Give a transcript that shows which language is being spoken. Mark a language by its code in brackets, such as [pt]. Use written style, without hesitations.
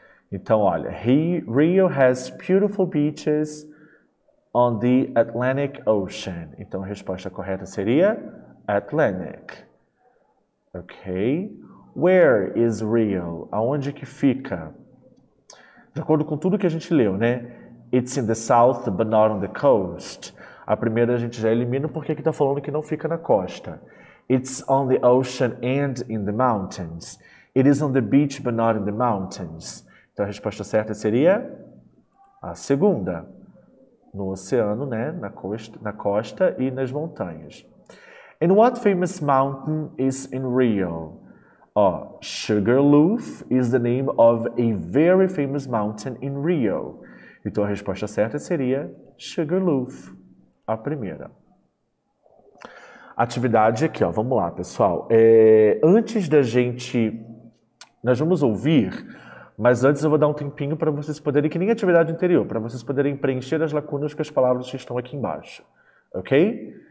[pt] Então, olha, [en] Rio has beautiful beaches on the Atlantic Ocean. [pt] Então, a resposta correta seria [en] Atlantic. Ok. Where is Rio? [pt] Aonde que fica? De acordo com tudo que a gente leu, né? [en] It's in the south, but not on the coast. [pt] A primeira a gente já elimina porque aqui está falando que não fica na costa. [en] It's on the ocean and in the mountains. It is on the beach, but not in the mountains. [pt] Então a resposta certa seria a segunda. No oceano, né? Na costa e nas montanhas. [en] And what famous mountain is in Rio? Sugarloaf is the name of a very famous mountain in Rio. [pt] Então a resposta certa seria Sugarloaf, a primeira. Atividade aqui, vamos lá, pessoal. Antes da gente... Nós vamos ouvir, mas antes eu vou dar um tempinho para vocês poderem, que nem atividade anterior, para vocês poderem preencher as lacunas com as palavras que estão aqui embaixo. Ok?